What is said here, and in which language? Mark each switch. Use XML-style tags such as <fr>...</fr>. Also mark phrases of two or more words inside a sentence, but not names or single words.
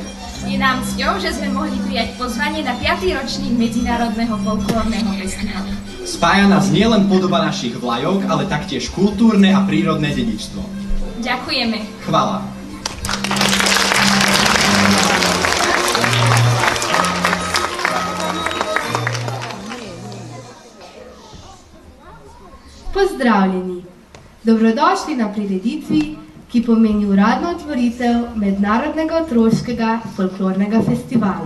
<sk>Je nám cťou, že sme mohli prijať pozvanie na 5. ročník Medzinárodného folklórneho festivalu. Spája nás nielen podoba našich vlajok, ale taktiež kultúrne a prírodné dedičstvo. Ďakujeme.</sk> <sl>Chvala. Pozdravljeni! Dobrodošli na prireditvi, ki pomeni uradno otvoritev Mednarodnega otroškega folklornega festivala.</sl>